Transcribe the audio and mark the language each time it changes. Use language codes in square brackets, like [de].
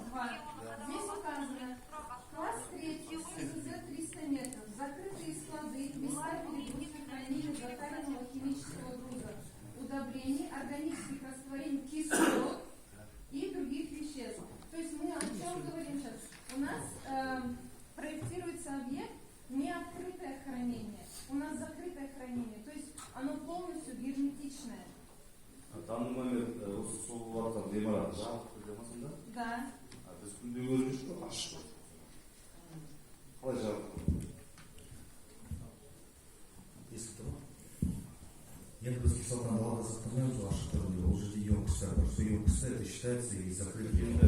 [ru] Здесь указано класс 3, СЗЗ 300 метров, закрытые склады, места перегрузки хранения заталенного химического груза, удобрений, органических растворений, кислот и других веществ. То есть мы о чем говорим сейчас? У нас проектируется объект не открытое хранение, у нас закрытое хранение, то есть оно полностью герметичное. данный момент [kk] осы соғылып жатқан ғимарат жабық түрде ма сонда? [ru] Да. [kk] Біз күнде көріп жүрміз ғой, ашық қой. Қалай жабық? Естіп тұр ма? Енді біз кислотаны далада сақтамаймыз ғой ашық түрінде. Ол жерде емкістер бар. Сол емкістер [ru] это считается и закрытый.